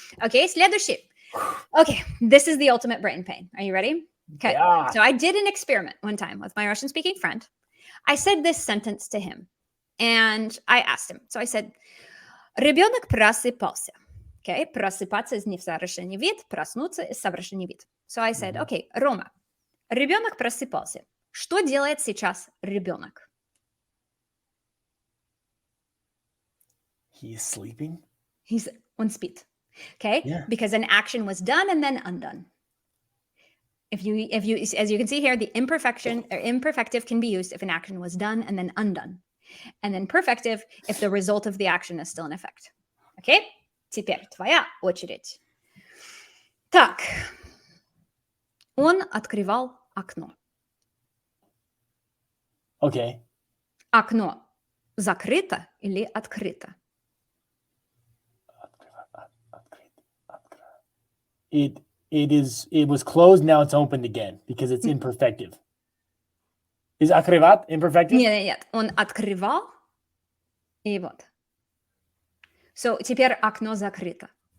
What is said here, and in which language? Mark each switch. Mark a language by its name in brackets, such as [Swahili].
[English] Okay, [Russian] следующий. [English] Okay, this is the ultimate brain pain. Are you ready? Okay, yeah. So I did an experiment one time with my Russian-speaking friend. I said this sentence to him, and I asked him. So I said, [Russian] ребенок просыпался. Okay, просыпаться is несовершенный вид, проснуться is совершенный вид. [English] So I said, okay, Рома, [Russian] ребенок просыпался. Что делает сейчас ребенок? [English] He is sleeping? [Russian] Он спит. [English] Okay? Yeah. Because an action was done and then undone. If you, as you can see here, the imperfection or imperfective can be used if an action was done and then undone. And then perfective if the result of the action is still in effect. [Russian] Okay? Теперь твоя очередь. Так. Он открывал окно. [English] Okay. [Russian] Окно закрыто или открыто? [English] It was closed, now it's opened again because it's imperfective. Is открывать imperfective? [Russian] Нет. Он открывал и вот. [English] So, [Russian] теперь окно закрыто.